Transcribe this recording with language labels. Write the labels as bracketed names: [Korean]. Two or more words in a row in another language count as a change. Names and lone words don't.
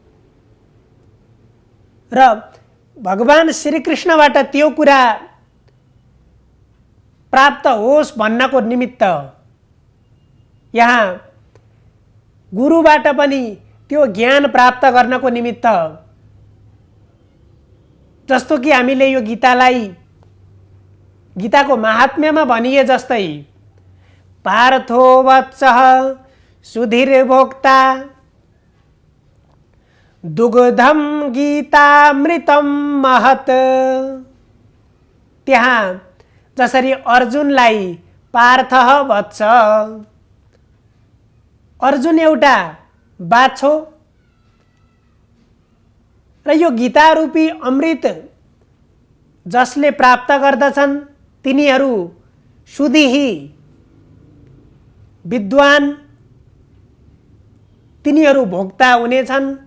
[Nepali] र भगवान श्रीकृष्णबाट त्यो कुरा प्राप्त होस् भन्नको निमित्त यहाँ गुरुबाट पनि त्यो ज्ञान प्राप्त गर्नको निमित्त, जस्तो कि हामीले यो गीतालाई गीताको महात्म्यमा भनिए जस्तै [Sanskrit] पार्थो वत्सः सुधीर्भोक्ता दुग्धम गीतामृतम महत्। [Nepali] त्यहाँ जसरी अर्जुनलाई [Sanskrit] पार्थ वत्स, [Nepali] अर्जुन एउटा बाछो र यो गीता रूपी अमृत जसले प्राप्त गर्दछन् तिनीहरू सुधीही विद्वान, तिनीहरू भोक्ता हुनेछन्।